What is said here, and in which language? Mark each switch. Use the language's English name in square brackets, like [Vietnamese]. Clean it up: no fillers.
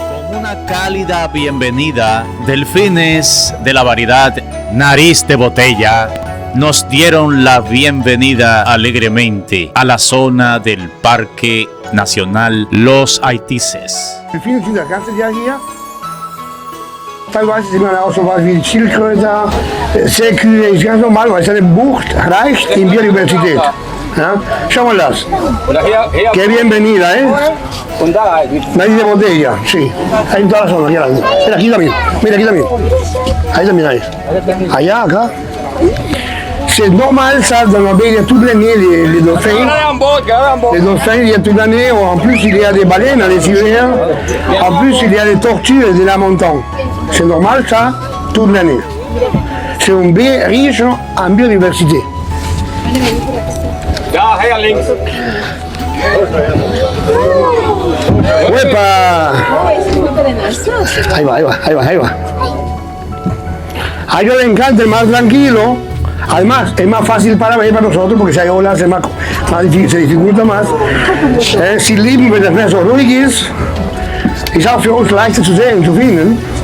[Spanish] Una cálida bienvenida, delfines de la variedad Nariz de Botella nos dieron la bienvenida alegremente a la zona del Parque Nacional Los Haitises. [German] Delfine sind das ganze Jahr hier. Teilweise sieht man auch so was wie Schildkröte, Seekühe, ist ganz normal, weil es eine Bucht reicht in Biodiversität. Ja? Schau mal das. [Spanish] Qué bienvenida, ¿eh? Nariz de Botella, sí. Hay en toda la zona, aquí adelante. Mira, aquí también. Mira, aquí también. Ahí también hay. Allá, acá. [French] C'est normal ça, dans la baie, il y a toute l'année les dauphins. Les dauphins, il y a toute l'année. En plus, il y a des baleines dans les hivers. En plus, il y a des tortues et des lamantins. C'est normal ça, toute l'année. C'est un baie riche en biodiversité. [German] Ja, hier links. [Spanish] ¡Uepa! Ahí va, ahí va, ahí va, ahí va. A ellos les encanta el mar tranquilo. Además, es más fácil para nosotros porque si hay olas se dificulta más. [German] Sie lieben, wenn das Meer so ruhig ist. Ist auch für uns leichter zu sehen, zu finden.